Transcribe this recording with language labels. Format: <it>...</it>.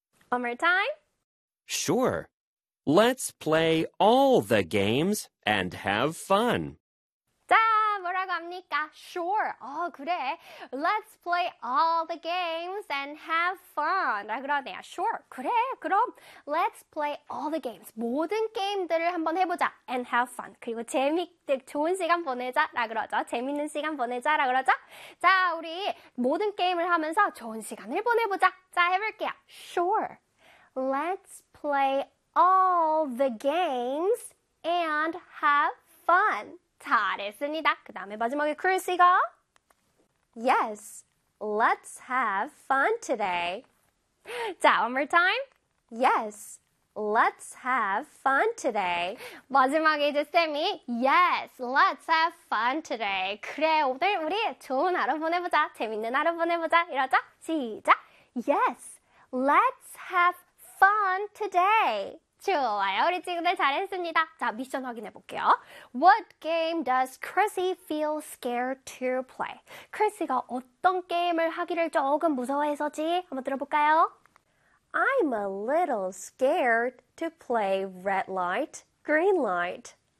<en>One more time. Sure. Let's play all the games and have fun.</en> <ko>합니까?</ko> <en>Sure.</en> <ko>그래.</ko> <en>Let's play all the games and have fun.</en> <ko>라 그러네요.</ko> <en>Sure.</en> <ko>그래. 그럼</ko> <en>Let's play all the games.</en> <ko>모든 게임들을 한번 해보자.</ko> <en>And have fun.</en> <ko>그리고 좋은 시간 보내자. 라 그러죠. 재밌는 시간 보내자. 라 그러죠. 자, 우리 모든 게임을 하면서 좋은 시간을 보내보자. 자, 해볼게요.</ko> <en>Sure. Let's play all the games and have fun.</en> <ko>잘했습니다. 그 다음에 마지막에 크리스가</ko> <en>Yes, let's have fun today. 자, one more time. Yes, let's have fun today.</en> <ko>마지막에 이제 쌤이</ko> <en>Yes, let's have fun today.</en> <ko>그래, 오늘 우리 좋은 하루 보내보자. 재밌는 하루 보내보자. 이러자. 시작.</ko> <en>Yes, let's have fun today.</en> <ko>좋아요. 우리 친구들 잘했습니다. 자, 미션 확인해 볼게요.</ko> <en>What game does Chrissy feel scared to play?</en> <ko>Chrissy가 어떤 게임을 하기를 조금 무서워해서지? 한번 들어볼까요?</ko> <en>I'm a little scared to play red light, green light.</en>